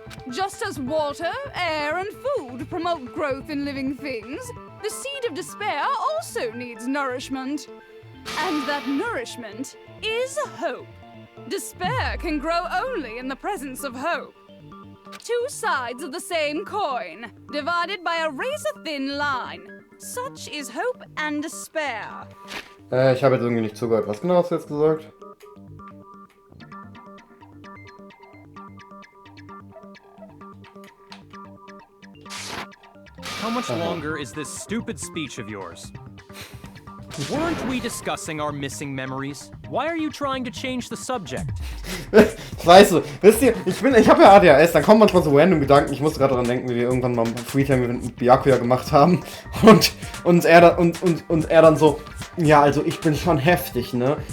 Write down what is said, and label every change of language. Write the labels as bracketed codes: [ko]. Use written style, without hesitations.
[en] Just as water, air, and food promote growth in living things, the seed of despair also needs nourishment. And that nourishment is hope. Despair can grow only in the presence of hope. Two sides of the same coin, divided by a razor-thin line. Such is hope and despair. [de] Ich habe jetzt irgendwie nicht zugehört. Was genau hast du jetzt gesagt? [en] How much longer is this stupid speech of yours? Weren't we discussing our missing memories? Why are you trying to change the subject? [de] Weißt du, wisst ihr, ich habe ja ADHS, dann kommen manchmal so random Gedanken. Ich musste gerade daran denken, wie wir irgendwann mal Freetime mit Byakuya gemacht haben. Und er dann so, ja, also ich bin schon heftig, ne?